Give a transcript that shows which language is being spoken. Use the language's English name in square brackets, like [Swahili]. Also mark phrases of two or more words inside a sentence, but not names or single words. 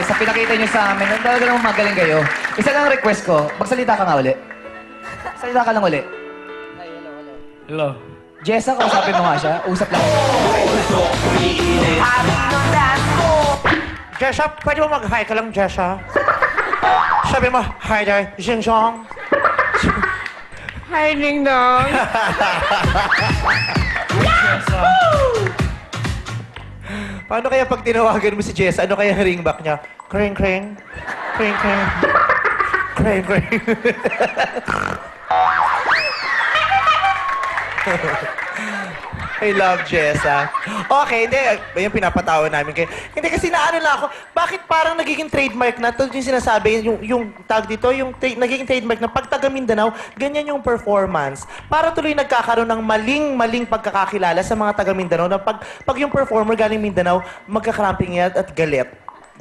[Filipino] Sa pinakita nyo sa amin, ang talaga naman magaling kayo. Isa lang request ko, magsalita ka nga uli. Salita ka lang uli. Hello. Jessa, kausapin mo nga siya. Usap lang. Jessa, pwede mo mag-hi ka lang, Jessa? Sabi mo, [English] hi there, Xinjiang. Hi, Ding Dong. [Filipino] Paano kaya pag tinawagan mo si Jessa, ano kaya ang ringback niya? Kring, kring. Kring, kring. Kring, kring. [English] I love Jessa. [Filipino] Okay, hindi. Yung pinapatawa namin kayo. Hindi kasi naano lang ako, bakit parang nagiging trademark na, ito yung sinasabi, yung tag dito, nagiging trademark na pag taga Mindanao, ganyan yung performance. Para tuloy nagkakaroon ng maling pagkakakilala sa mga taga Mindanao na pag yung performer galing Mindanao, magka-cramping yan at galit.